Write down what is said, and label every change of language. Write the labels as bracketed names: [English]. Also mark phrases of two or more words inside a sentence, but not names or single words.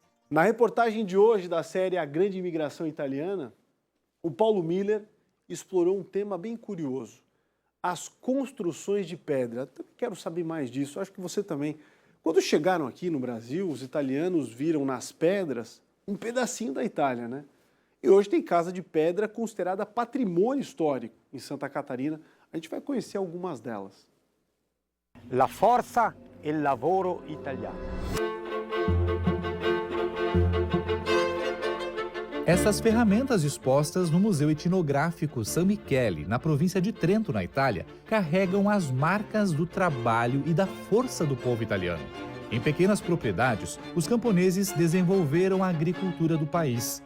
[Portuguese] Na reportagem de hoje da série A Grande Imigração Italiana, o Paulo Miller explorou um tema bem curioso, as construções de pedra. Também quero saber mais disso, acho que você também. Quando chegaram aqui no Brasil, os italianos viram nas pedras um pedacinho da Itália, né? E hoje tem casa de pedra considerada patrimônio histórico em Santa Catarina. A gente vai conhecer algumas delas. [Italian] La forza e il lavoro italiano. [Portuguese] Essas ferramentas expostas no Museu Etnográfico San Michele, na província de Trento, na Itália, carregam as marcas do trabalho e da força do povo italiano. Em pequenas propriedades, os camponeses desenvolveram a agricultura do país.